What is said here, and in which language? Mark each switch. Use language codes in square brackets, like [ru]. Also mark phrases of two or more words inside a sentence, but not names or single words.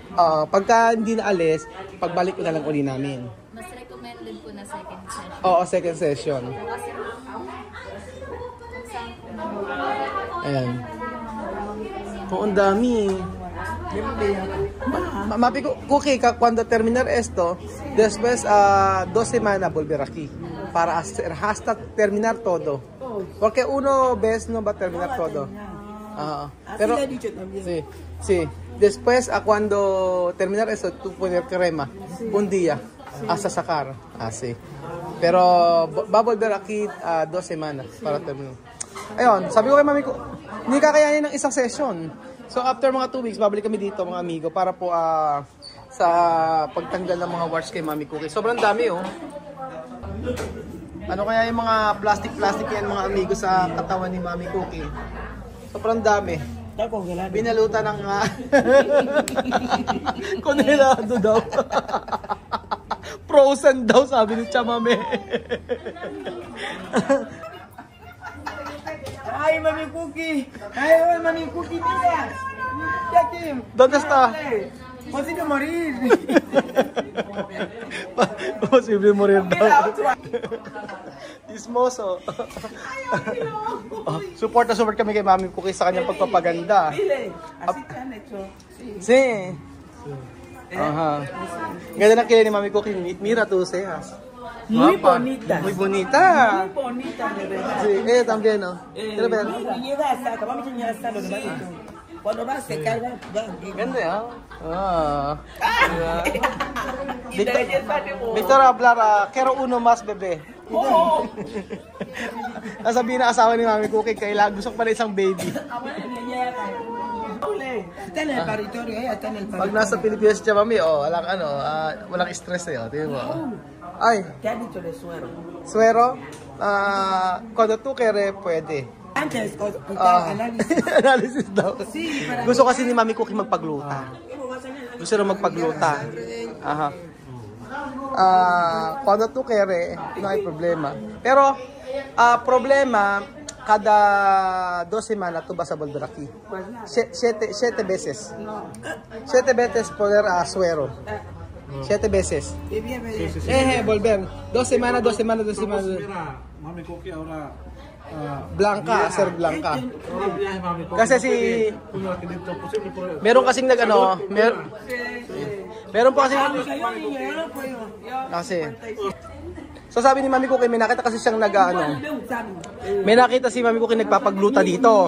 [tl] Pagka hindi naalis, pagbalik ko na lang uli namin. Mas recommended po na [en] second session. [tl] Oo, [en] second session. [tl] Kasi, Ayan. Ang dami. Mami Cookie, [es] cuando terminar esto, después 2 semanas volver aquí para hasta terminar todo. Porque uno vez no va a terminar todo. Pero sí, sí. Después cuando terminar esto, tú poner crema un día hasta sacar. Sí. Pero va a volver aquí 2 semanas para terminar. [tl] Ayun, sabi ko kay Mami ko, hindi kakayanin ng isang session. So after mga 2 weeks, babalik kami dito mga amigo para po sa pagtanggal ng mga warts kay Mami Cookie. Sobrang dami oh. Ano kaya yung mga plastic yan mga amigo sa katawan ni Mami Cookie? Sobrang dami. Binalutan ng konelado daw. Frozen daw sabi ni Chamame. Ay, Mami Cookie! Ay, Mami Cookie, [es] mira! Ya que... ¿Dónde está? Posible morir. Posible morir [tl] daw. Ismoso. Support kami kay Mami Cookie sa kanyang pagpapaganda. [es] Dile, así te han hecho. Sí. [tl] Ganda na kilay ni Mami Cookie. [es] Mira tus cejas. Muy bonita. Muy bonita. Muy bonita, de verdad. Sí, también, ¿no? Quiero ver. Y llega hasta, acabamos de llegar hasta los demás. Cuando va a secar, va. [tl] Ganda, ah. [es] Y de belleza de mo. Victor hablar, quiero uno más, bebe. [tl] Oo. Nasabihin na asawa ni Mami Cookie, kailangan gusto ko pala isang baby. [es] Está en el paritorio, está en el [tl] Pag [es] paritorio. [tl] nasa Pilipinas siya, Mami, walang stress eh, tingnan mo. Ay, [es] ¿Qué han dicho de suero? suero, cuando tú quieres, pwede. Antes, hospital, análisis. [tl] Analysis daw. [es] Sí, para [tl] Gusto kasi ni Mami Cookie magpagluta. Gusto rin magpagluta. Aha. [es] Cuando tú quieres, no hay problema. Pero, problema, cada 2 semanas tú vas a volver aquí. 7 veces. 7 veces poder suero. 7 veces. Volver. 2 semanas. Mami Cookie ahora Blanca, hacer blanca. [tl] Kasi si meron kasing meron po kasi so sabi ni Mami Cookie, may nakita kasi siyang may nakita si Mami Cookie nagpapagluta dito.